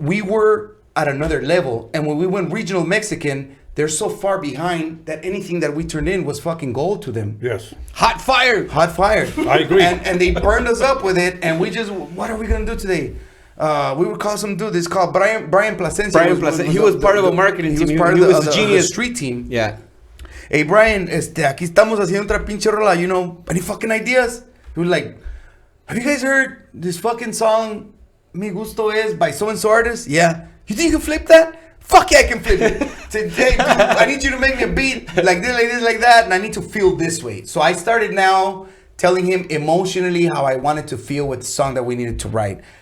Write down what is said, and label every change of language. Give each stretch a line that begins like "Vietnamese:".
English: We were at another level. And when we went regional Mexican, they're so far behind that anything that we turned in was fucking gold to them. Yes. Hot fire. Hot fire. I agree. And they burned us up with it. And we just, what are we going to do today? We would call some dude. This called Brian Plasencia. He was part of a marketing team. He was the genius street team. Yeah.
Spanish: Hey Brian, aquí estamos haciendo otra pinche rola.
English: You know, any fucking ideas? He was like, have you guys heard this fucking song? Mi gusto es by so and so artist. Yeah. You think you can flip that? Fuck yeah, I can flip it. Say, hey, dude, I need you to make me a beat like this, like that, and I need to feel this way. So I started now telling him emotionally how I wanted to feel with the song that we needed to write.